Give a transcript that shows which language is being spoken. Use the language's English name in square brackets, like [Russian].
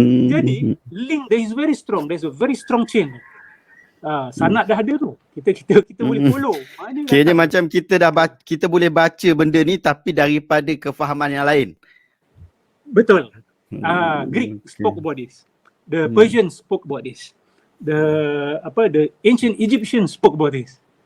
[Malay] Jadi [English] link there is very strong. There's a very strong chain. [Malay] Sanad dah ada tu. Kita boleh [English] follow. [Malay] Kira macam kita boleh baca benda ni tapi daripada kefahaman yang lain. Betul. [English] Greek spoke about this. The Persian spoke about this. The ancient Egyptian spoke about this.